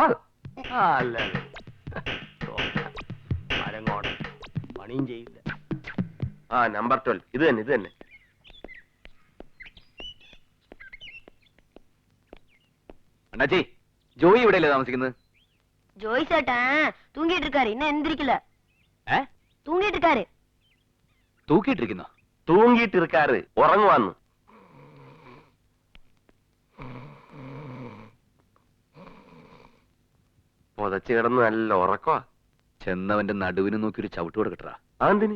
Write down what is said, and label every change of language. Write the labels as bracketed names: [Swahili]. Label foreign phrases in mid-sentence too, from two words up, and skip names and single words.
[Malayalam] മരങ്ങോട് പണിയും ചെയ്യില്ല. നമ്പർ 12 ഇത് തന്നെ, ഇത് തന്നെ. അണ്ണാച്ചി, ജോയി ഇവിടെയല്ലേ താമസിക്കുന്നത്? [Tamil] ஜோய் சேட்டன் தூங்கிட்டு இருக்காரு, இன்னும் எந்திரிக்கல. தூங்கிட்டு இருக்காரு. [Malayalam] തൂക്കിയിട്ടിരിക്കുന്നോ? തൂങ്ങിയിട്ടിരിക്കാറ്, ഉറങ്ങുവാന്ന്. പൊതച്ച് കിടന്ന് നല്ല ഉറക്കവാ. ചെന്നവന്റെ നടുവിന് നോക്കി ഒരു ചവിട്ട് കൊടുക്കട്ടാ. അതെന്തിന്?